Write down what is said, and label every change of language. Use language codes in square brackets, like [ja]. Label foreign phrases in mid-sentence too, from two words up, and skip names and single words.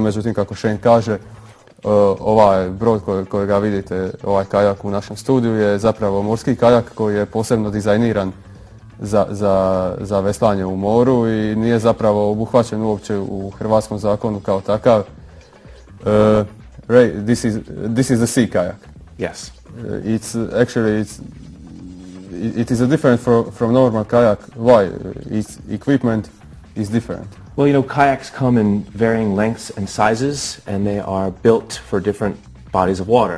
[hr] Međutim, kako Shane kaže, ovaj brod kojega vidite, ovaj kajak u našem studiju je zapravo morski kajak koji je posebno dizajniran za veslanje u moru i nije zapravo obuhvaćen uopće u hrvatskom zakonu kao takav. [en] Ray, this is a sea kayak. Yes. It is a different from normal kayak. Why? Its equipment is different. Well, you know, kayaks come in varying lengths and sizes, and they are built for different bodies of water.